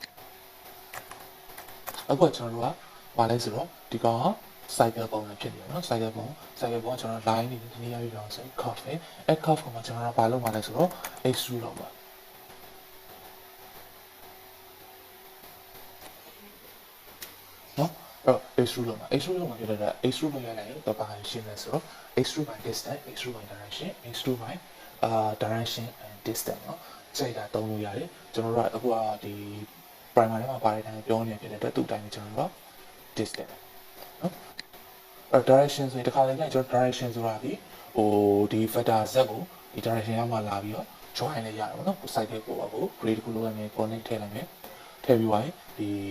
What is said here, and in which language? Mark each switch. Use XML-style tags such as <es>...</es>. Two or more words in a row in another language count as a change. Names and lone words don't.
<my>အခုကျွန်တော်တို့ကဘာလဲဆိုတော့ဒီကောင်က cycle ပုံစံဖြစ်နေတယ်နော် cycle ပုံကျွန်တော် line နေဒီနေရာပြီးတော့ဆို curve ပဲအဲ့ curve ကိုမှကျွန်တော်တို့ဘာလုပ်မှာလဲဆိုတော့ extrude လုပ်ပါ နော်အဲ့ extrude လုပ်မှာဖြစ်တဲ့အတွက် extrude လုပ်ရရင်တော့ဘာရှင်းလဲဆိုတော့</my> <en>extrude by distance extrude by direction extrude by direction and distance</en> <my>နော်စိတ်ကသုံးလို့ရတယ်ကျွန်တော်တို့ကအခုကဒီ primer ထဲမှာပါတဲ့အတိုင်းပြောနေဖြစ်တဲ့အတွက်သူ့အတိုင်းကျွန်တော်တို့က distance နော်အဲ့ direction ဆိုရင်တစ်ခါလေကျွန်တော် direction ဆိုတာဒီဟိုဒီ</my> <en>vector z</en> <my>ကိုဒီ direction ရောက်မှလာပြီးတော့ join လေးရတယ်ပေါ့နော် side ကိုပေါ့ကို grade တစ်ခုလုံးနဲ့ connect ထည့်လိုက်မယ်ထည့်ပြီးသွားရင်ဒီ</my>